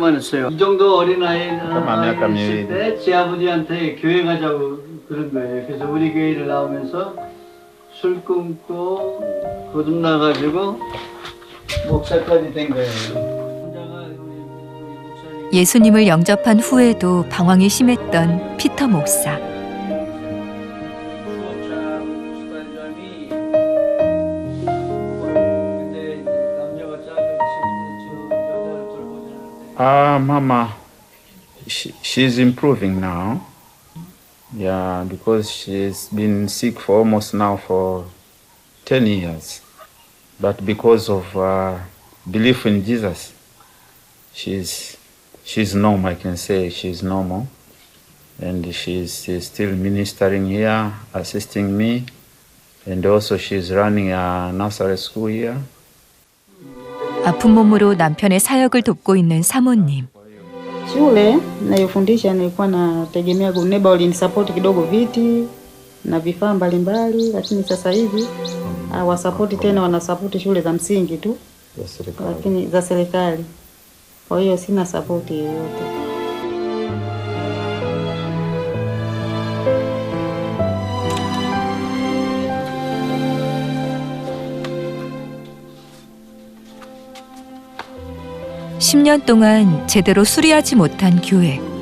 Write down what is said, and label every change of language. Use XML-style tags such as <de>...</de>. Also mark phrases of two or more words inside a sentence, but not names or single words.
<ko>이 정도 어린아이 있을 때 제 아버지한테 교회 가자고 그런 거예요. 그래서 우리 교회를 나오면서 술 끊고 거듭나가지고 목사까지 된 거예요. 예수님을 영접한 후에도 방황이 심했던 피터 목사.</ko> <en>Mama, she's improving now. Yeah, because she's been sick for almost now for 10 years. But because of belief in Jesus, she's normal, I can say she's normal. And she's still ministering here, assisting me. And also she's running a nursery school here.</en> <ko>아픈 몸으로 남편의 사역을 돕고 있는 사모님.</ko> <sw>Shule nayofundisha nilikuwa nategemea neighbor walinisapoti kidogo viti na vifaa mbalimbali, lakini sasa hivi hawasapoti tena, wanasapoti shule za msingi tu, lakini za serikali. Kwa hiyo sina sapoti yoyote.</sw> <ko>(10년) 동안 제대로 수리하지 못한 교회.</ko>